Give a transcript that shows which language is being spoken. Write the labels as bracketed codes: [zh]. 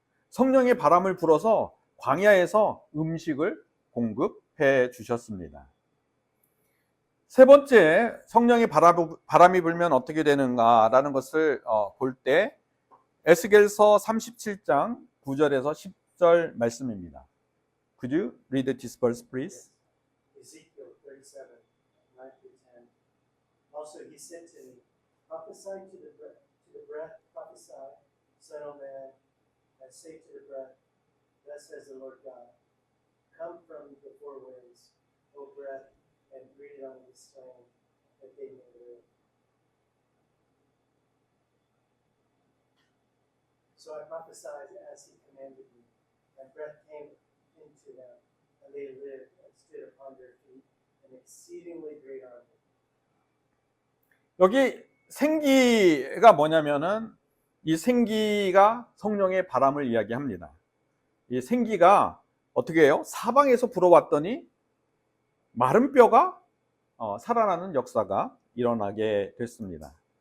[ko] 성령의 바람을 불어서 광야에서 음식을 공급해 주셨습니다. 세 번째, 성령의 바람이 불면 어떻게 되는가라는 것을 볼 때 에스겔서 37장 9절에서 10절 말씀입니다. [en] Could you read this verse, please? Ezekiel 37, 9-10. Also he said to me, prophesy to the breath, prophesy, son of man, and say to the breath, thus says the Lord God, come from the four winds, O breath, and breathe on the slain, that they may live. So I prophesied as he commanded me, and breath came into them, and they lived and stood upon their feet, an exceedingly great army. [ko] 여기 생기가 뭐냐면은 이 생기가 성령의 바람을 이야기합니다. 이 생기가 어떻게 해요? 사방에서 불어왔더니 마른 뼈가 살아나는 역사가 일어나게 됐습니다.